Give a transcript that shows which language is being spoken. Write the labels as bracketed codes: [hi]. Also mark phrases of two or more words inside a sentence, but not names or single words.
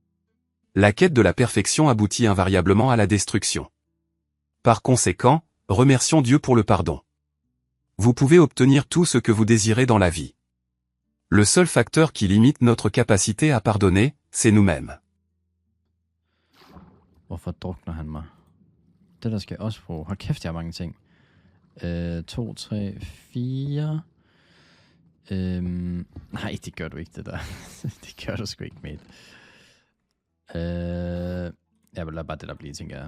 [fr] La quête de la perfection aboutit invariablement à la destruction. Par conséquent, remercions Dieu pour le pardon. Vous pouvez obtenir tout ce que vous désirez dans la vie. Le seul facteur qui limite notre capacité à pardonner, c'est nous-mêmes. [da] Hvorfor drukner han mig? Det der skal jeg også bruge. Hold kæft, jeg har mange ting. 2, 3, 4. Nej, det gør du ikke, det der. Det gør du sgu ikke, mate. Jeg vil lade bare det der blive, tænker jeg.